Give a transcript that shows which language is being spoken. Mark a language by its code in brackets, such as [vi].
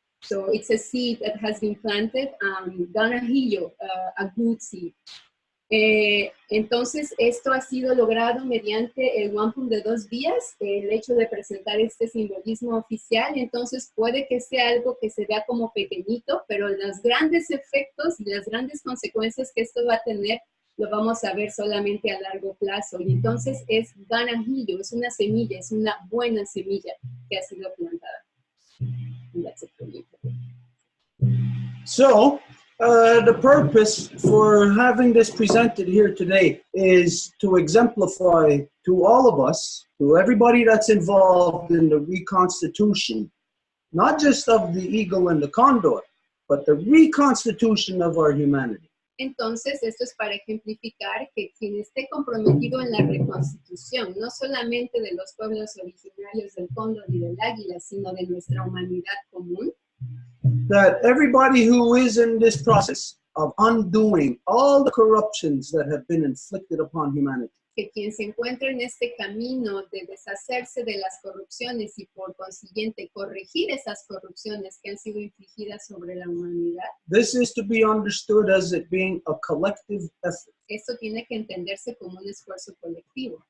[en] So it's a seed that has been planted, Ganahillo, a good seed. [es] Entonces, esto ha sido logrado mediante el Wampum de 2 vías, el hecho de presentar este simbolismo oficial. Entonces, puede que sea algo que se vea como pequeñito, pero los grandes efectos y las grandes consecuencias que esto va a tener, lo vamos a ver solamente a largo plazo. Y entonces es ganajillo, es una semilla, es una buena semilla que ha sido plantada. [en] And that's it for me. So, the purpose for having this presented here today is to exemplify to all of us, to everybody that's involved in the reconstitution, not just of the eagle and the condor, but the reconstitution of our humanity. [es] Entonces, esto es para ejemplificar que quien esté comprometido en la reconstitución, no solamente de los pueblos originarios del cóndor y del águila, sino de nuestra humanidad común, [en] that everybody who is in this process of undoing all the corruptions that have been inflicted upon humanity, [es] que quien se encuentra en este camino de deshacerse de las corrupciones y por consiguiente corregir esas corrupciones que han sido infligidas sobre la humanidad, [en] this is to be understood as it being a collective effort. [es] esto tiene que entenderse como un esfuerzo colectivo.